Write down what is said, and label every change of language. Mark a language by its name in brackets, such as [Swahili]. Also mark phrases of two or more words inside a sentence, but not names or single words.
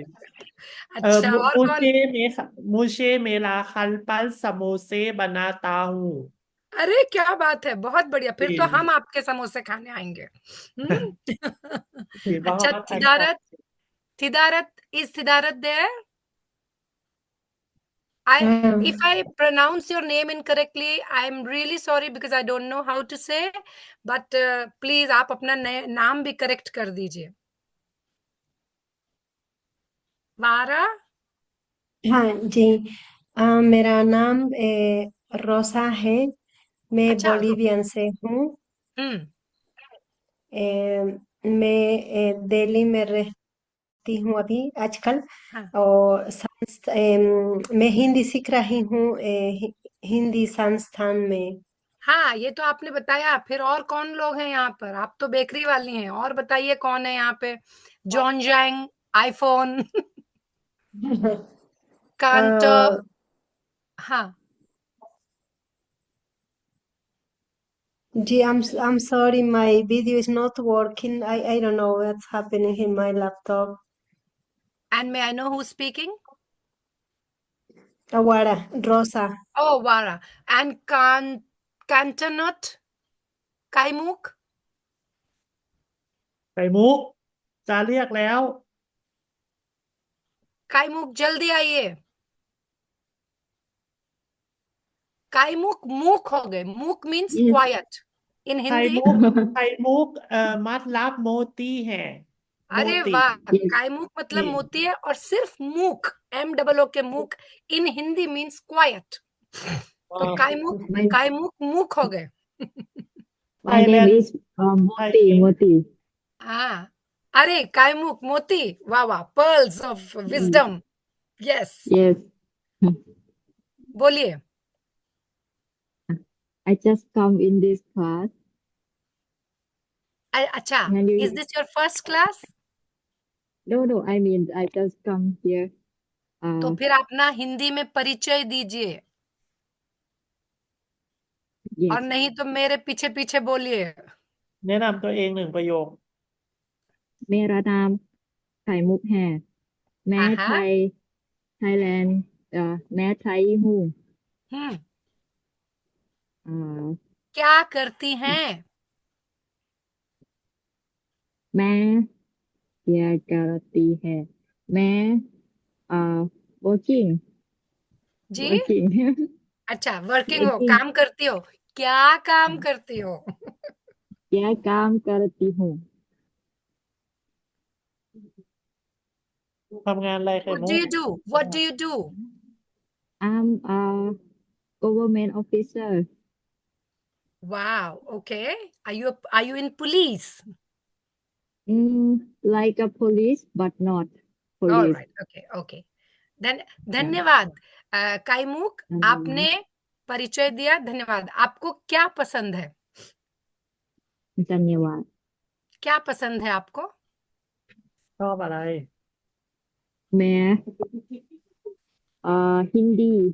[Hindi] अच्छा और कौन मुझे मेरा हस्बैंड समोसे बनाता हूँ अरे क्या बात है बहुत बढ़िया फिर तो जी हम आपके समोसे खाने आएंगे जी अच्छा बहुत अच्छा [English] थिदारत थिदारत इज थिदारत देयर if I pronounce your name incorrectly, I'm really sorry because I don't know how to say. But please [Hindi] आप अपना नाम भी करेक्ट कर दीजिए वारा हाँ जी। मेरा नाम रोसा है। मैं अच्छा बोलिवियन से हूँ। हम्म मैं दिल्ली में रहती हूँ अभी आजकल। हाँ और मैं हिंदी सीख रही हूँ हिंदी संस्थान में। हाँ ये तो आपने बताया फिर और कौन लोग हैं यहाँ पर आप तो बेकरी वाली हैं और बताइए कौन है यहाँ पे जॉन जैंग आईफोन कांटो अ, हाँ [English] Gee, I'm sorry, my video is not working. I don't know what's happening in my laptop. and may I know who's speaking Awara, Rosa. oh Vara and Cantonut Kaimuk [Thai] ไข่มุกจะเรียกแล้ว [Hindi] काईमुक जल्दी आइए काईमुक मूक हो गए [English] mook means quiet in [Thai] ไข่ [Hindi] हिंदी [Thai] มุกไข่มุกมัดลับโมตี है [Hindi] अरे मोती वाह काईमुक मतलब जी मोती है और सिर्फ मूक MOO के मूक [English] in Hindi means quiet [Hindi] तो काईमुक मूक हो गए [English] My name is Moti. Moti. [Hindi] हाँ अरे काईमुक मोती वाह वाह [English] pearls of wisdom yes Yes, [Hindi] बोलिए [English] I just come in this class. [Hindi] अच्छा [English] Can you? is this your first class No, I mean I just come here. [Hindi] तो Uh, फिर अपना हिंदी में परिचय दीजिए और [English] yes. [Hindi] नहीं तो मेरे पीछे पीछे बोलिए [Thai] แนะนำตัวเอง1 ประโยค [Hindi] मेरा नाम खाईमुख है मैं हाँ हाँ थाईलैंड मैं थाई हूँ हम्म uh, क्या करती हैं मैं क्या करती है मैं working जी working अच्छा वर्किंग हो working काम करती हो क्या काम करती हो क्या काम करती हूँ [Thai] ทำงานอะไรไข่ [English] What [Thai] มุ [English] do [Thai] ก [English] you do What do you do I'm a government officer Wow okay are you in police like a police but not all police right okay [Hindi] धन्यवाद काइमुक आपने परिचय दिया धन्यवाद आपको क्या पसंद है धन्यवाद क्या पसंद है आपको [Thai] ชอบอะไร [Hindi] मैं हिंदी